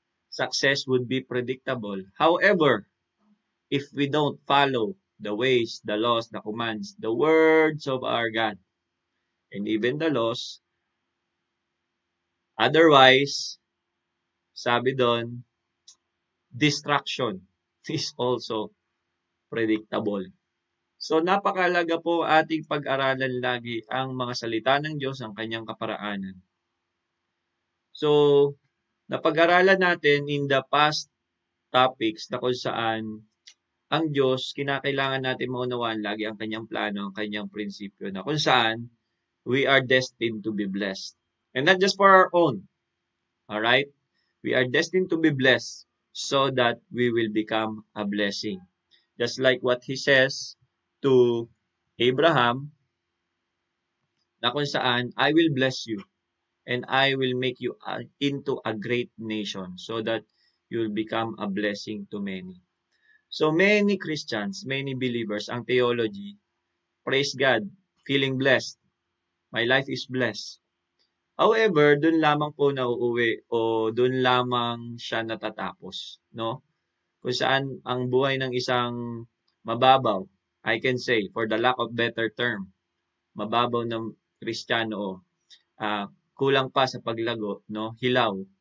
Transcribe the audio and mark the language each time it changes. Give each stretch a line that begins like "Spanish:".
English: Success would be predictable. However, if we don't follow the ways, the laws, the commands, the words of our God, and even the laws, otherwise,
Filipino: sabi doon,
English: distraction is also predictable.
Filipino: So, napakalaga po ating pag-aralan lagi ang mga salita ng Diyos, ang kanyang kaparaanan. So, napag-aralan natin
English: in the past topics
Filipino: na kung saan ang Diyos, kinakailangan natin maunawaan lagi ang kanyang plano, ang kanyang prinsipyo, na kung saan
English: we are destined to be blessed. And not just for our own. Alright? We are destined to be blessed so that we will become a blessing. Just like what He says to Abraham,
Filipino: na kung saan,
English: I will bless you and I will make you into a great nation so that you will become a blessing to many. So many Christians, many believers, ang theology, praise God, feeling blessed. My life is blessed.
Filipino: However, dun lamang po nauuwi o dun lamang siya natatapos, no? Kung saan ang buhay ng isang mababaw.
English: I can say, for the lack of better term,
Filipino: mababaw ng Kristiyano o kulang pa sa paglago, no? Hilaw.